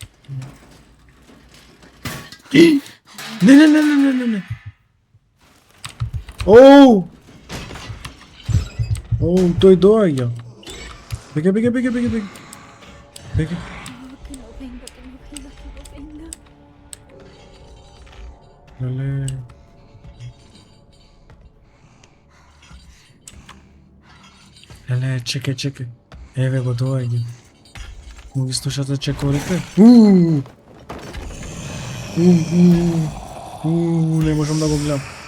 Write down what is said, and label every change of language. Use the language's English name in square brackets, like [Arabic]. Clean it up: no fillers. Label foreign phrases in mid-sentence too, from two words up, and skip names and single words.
[Macedonian] Не. Оу, тој доаѓа. Бега. [Spanish] Que no venga, que no venga, que no venga. [Macedonian] Леле. Леле, чекај. Еве го доаѓа. Му ги слушате чекорите? Не можам да го гледам.